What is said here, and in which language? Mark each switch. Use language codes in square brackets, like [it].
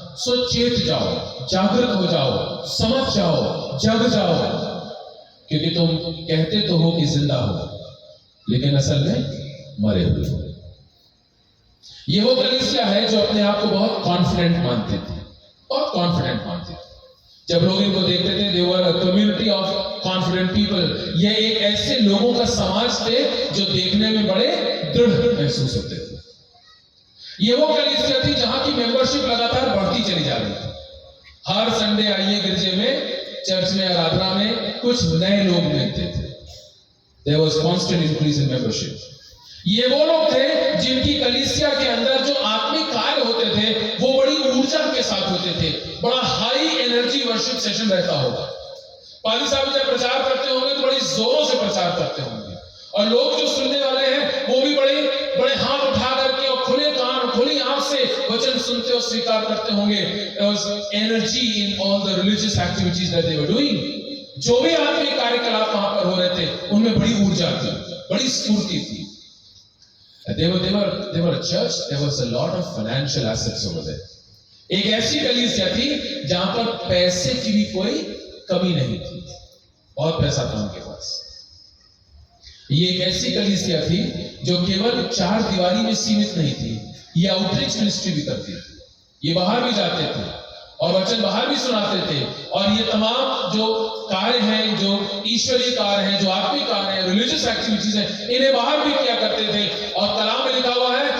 [hi] सो चेत जाओ, जागृत हो जाओ, समझ जाओ, जग जाओ, क्योंकि तुम कहते तो हो कि जिंदा हो लेकिन असल में मरे हुए हो। ये वो कलीसिया है जो अपने आप को बहुत कॉन्फिडेंट मानते थे और कॉन्फिडेंट मानते थे। जब लोग इनको देखते थे, [en] they were a community of confident people। [hi] ये एक ऐसे लोगों का समाज थे जो देखने में बड़े दृढ़ महसूस होते थे। ये वो कलीसिया थी जहां की मेंबरशिप लगातार बढ़ती चली जा रही थी। हर संडे आइए गिरजे में, चर्च में, आराधना में कुछ नए लोग मिलते थे। [en] There was constant increase in membership। [hi] ये वो लोग थे जिनकी कलीसिया के अंदर जो आत्मिक कार्य होते थे वो बड़ी ऊर्जा के साथ होते थे, बड़ा हाई एनर्जी वर्शिप सेशन रहता होगा। पाली साहब जब प्रचार करते होंगे तो बड़ी जोरों से प्रचार करते होंगे, और लोग जो सुनने वाले हैं वो भी बड़े हाथ उठा करके और खुले कान खुली आंख से वचन सुनते और स्वीकार करते होंगे। [en] There was energy in all the religious activities that they were doing। [hi] जो भी आत्मिक कार्यकलाप वहां पर हो रहे थे उनमें बड़ी ऊर्जा थी, बड़ी स्फूर्ति थी। [en] They were a church, there was a lot of financial assets over there। [hi] एक ऐसी कलीसिया थी जहां पर पैसे की भी कोई कमी नहीं थी, बहुत पैसा था उनके पास। ये एक ऐसी कलीसिया थी जो केवल 4 दीवारी में सीमित नहीं थी, ये आउटरीच मिनिस्ट्री भी करती थी, ये बाहर भी जाते थे और वचन बाहर भी सुनाते थे, और ये तमाम जो कार्य हैं, जो ईश्वरीय कार्य हैं, जो आत्मिक कार्य हैं, रिलीजियस एक्टिविटीज हैं, इन्हें बाहर भी किया करते थे। और कलाम में लिखा हुआ है